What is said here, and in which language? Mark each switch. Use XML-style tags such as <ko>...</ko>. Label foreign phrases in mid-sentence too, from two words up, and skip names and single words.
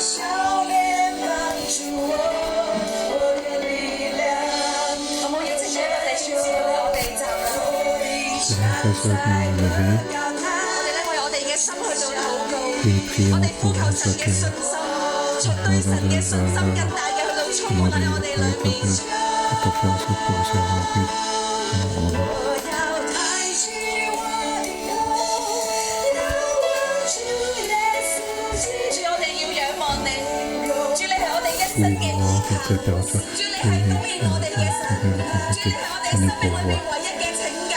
<fr>Et prions pour chacun. Demander ta confiance pour se remplir.</fr> <yue>Chủ，我哋要仰望你。主，你係我哋一生嘅依靠，主你係供應我哋嘅神，主你係我哋生命裏面唯一嘅拯救。</yue>